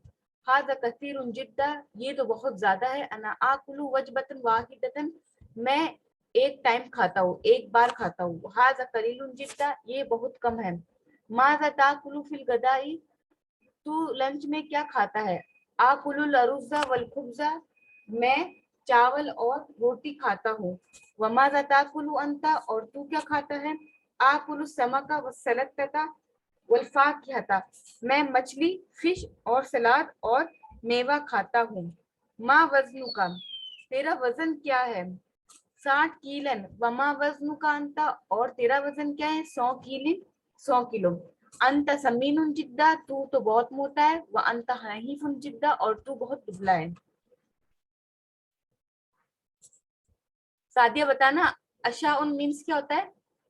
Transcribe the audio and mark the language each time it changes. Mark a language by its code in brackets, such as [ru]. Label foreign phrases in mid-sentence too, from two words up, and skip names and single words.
[ar] هذا كثير جدا, [hi] ये तो बहुत ज्यादा है। [ar] أنا آكل وجبة واحدة, [hi] मैं एक टाइम खाता हूँ, एक बार खाता हूँ। [ar] هذا قليل جدا, [hi] ये बहुत कम है। [ar] ماذا تأكل في الغداء, [hi] तू लंच में क्या खाता है। [ar] آكل الأرز والخبز, [hi] मैं चावल और रोटी खाता हूँ। [ar] وماذا تأكل أنت, [hi] और तू क्या खाता है। [ar] آكل السمك والسلطة والفاكهة, [hi] मैं मछली, फिश और सलाद और मेवा खाता हूँ। [ar] ما وزنك, [hi] तेरा वजन क्या है। [ar] 60 كيلاً. وما وزنك أنت, [hi] और तेरा वजन क्या है। 100 कीलिन, 100 किलो। [ar] أنت سمين جدا, [hi] तू तो बहुत मोटा है। [ar] وأنت نحيف جدا, [hi] और तू बहुत दुबला है। सादिया बताना, अशा उन मीन्स क्या होता है।